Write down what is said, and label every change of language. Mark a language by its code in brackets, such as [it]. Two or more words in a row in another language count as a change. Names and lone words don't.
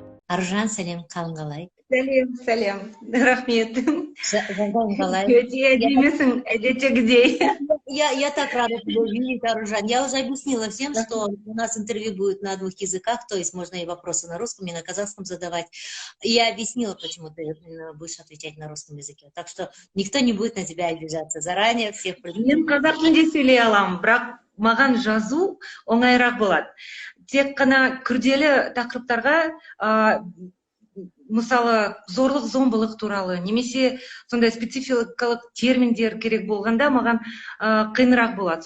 [kk] Аружан, сәлем, қалың қалай? Сәлем. Рахмет. Жағдайың қалай? Өте әдемісің, әдеттегідей. [ru] Я так рада тебя видеть, Аружан. Я уже объяснила всем, что у нас интервью будет на 2 языках, то есть можно и вопросы на русском, и на казахском задавать. И я объяснила, почему ты будешь отвечать на русском языке. Так что никто не будет на тебя обижаться. Заранее всех [kk] Мен қазақ тілінде сөйлей аламын, бірақ маған жазу оңайырақ болады. Тек қана күрделі тақырыптарға, мысалы, зорлық зомбылық туралы, немесе сондай спецификалық терминдер керек болғанда маған қиынырақ болады.